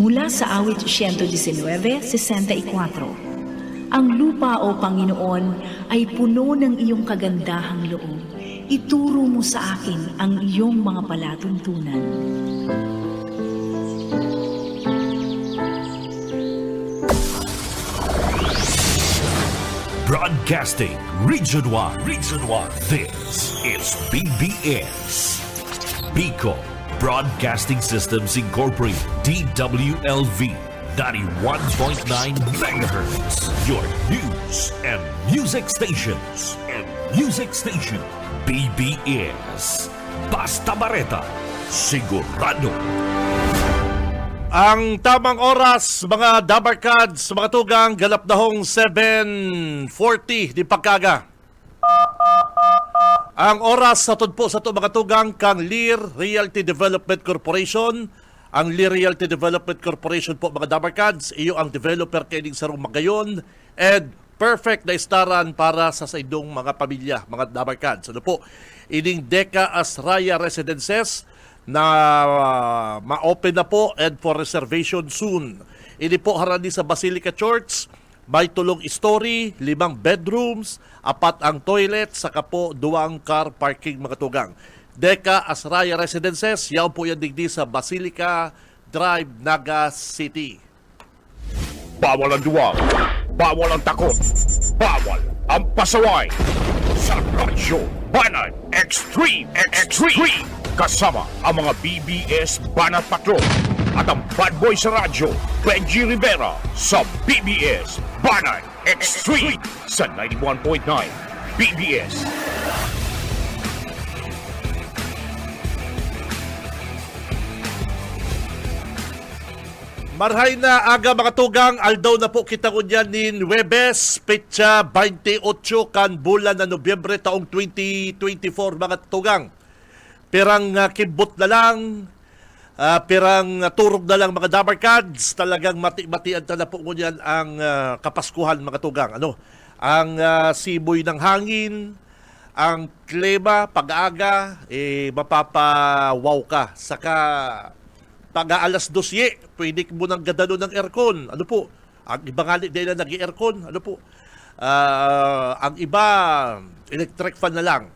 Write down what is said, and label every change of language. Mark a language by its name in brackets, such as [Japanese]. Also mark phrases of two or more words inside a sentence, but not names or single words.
[Filipino] sa awit 119:64. Ang lupa, O Panginoon, ay puno ng iyong kagandahang loob. Ituro mo sa akin ang iyong mga palatuntunan. [English] Broadcasting Region 1. Region 1. This is BBS. Bicol Broadcasting Systems Incorporated. DWLV 91.9 MHz. Your news and music stations. [Bikol] BBS. Basta Bareta. Sigurado. Ang tamang oras, mga Dabarkads, mga tugang, galap na hong 7:40 di pagkaga. Ang oras sa tudpo sa ito mga tugang kang Lear Realty Development Corporation. Ang Lear Realty Development Corporation po mga Dabarkads, iyo ang developer kining sarong magayon [English] and perfect [Bikol] na istaran para sa saidong mga pamilya, mga Dabarkads. Ano po, ining Deca Asraya Residences na ma-open na po [English] and for reservation soon. [Bikol] Ini po harani sa Basilica Church, may tulong story, 5 bedrooms, 4 ang toilet, saka po 2 [English] car parking [Bikol] mga tugang. Deca Asraya Residences, yaw po yan digdi sa Basilica Drive, Naga City. [Filipino] Bawal ang duwag, bawal ang takot, bawal ang pasaway. Sa Radyo Banat Extreme kasama ang mga BBS Banat Patrol at ang [English] bad boy [Filipino] sa radyo, Benji Rivera sa BBS Banat Extreme sa 91.9 BBS. [Bikol] Marhay na aga mga tugang, aldaw na po kita kunyan ni Huwebes, petsa 28 kan bulan na Nobyembre taong 2024 mga tugang. Pirang kibot na lang, pirang turog na lang mga Dabarkads, talagang mati-matian na po kunyan ang kapaskuhan mga tugang. Ano? Ang siboy ng hangin, ang klima, pag-aga, mapapawaw ka. Saka pag-aalas 12, pwede mo nang gadalo ng aircon. Ano po? Ang iba nga din na nag-aircon. Ano po? Ang iba, electric fan na lang.